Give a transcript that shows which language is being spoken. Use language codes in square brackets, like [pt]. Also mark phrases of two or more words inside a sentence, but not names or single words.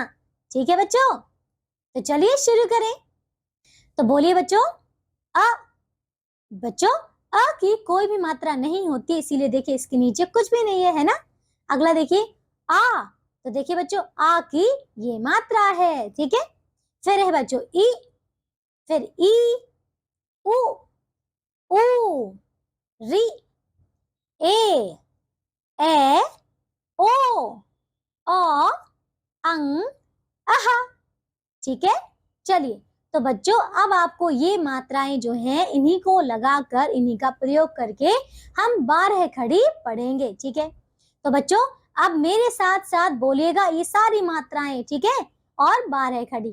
[hi] ठीक है बच्चों, तो चलिए शुरू करें। तो बोलिए बच्चों। अ। बच्चों, अ की कोई भी मात्रा नहीं होती, इसीलिए देखिए इसके नीचे कुछ भी नहीं है ना। अगला देखिए आ। तो देखिए बच्चों, आ की ये मात्रा है, ठीक है। फिर है बच्चों ई, फिर ई, उ, ऊ, री, ए, ओ, औ, अंग, अह। ठीक है। चलिए, तो बच्चों अब आपको ये मात्राएं जो हैं इन्हीं को लगाकर, इन्हीं का प्रयोग करके हम 12 खड़ी पढ़ेंगे, ठीक है। तो बच्चों, अब मेरे साथ साथ बोलिएगा ये सारी मात्राएं, ठीक है, और 12 खड़ी।